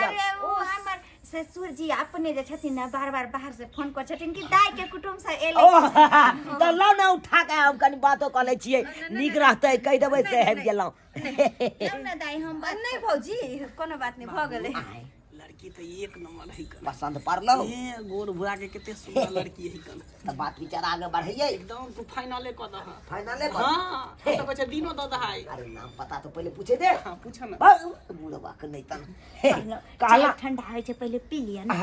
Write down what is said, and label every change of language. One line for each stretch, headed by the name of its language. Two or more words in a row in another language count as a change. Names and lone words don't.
Maithili: अरे ओ हमर ससुर जी अपने जे छथिन ना बार बार बाहर से फोन कर छथिन कि दाई के कुटुम्ब से एले। तो लो ना उठा के हम कनी बातो कर ले छियै, नीक रहतै कह देबै से हेब गेलौं। लौ ना दाई हम बात नहीं भौजी कोनो बात नहीं, भ गेलै। लड़की तो एक नंबर है कन। पसंद पड़लौ ए गोर भुरा के केते सुंदर लड़की है कन। त बात विचार आगे बढ़ैयै। एकदम तू फाइनले क दह। फाइनले कर। हां तो बच्चा दिनो द दहाई। अरे नाम पता तो पहले पूछे दे। हां पूछ ना। बुढ़वा के नहीं तन चाय ठंडा होय छै पहले पी लिया ना।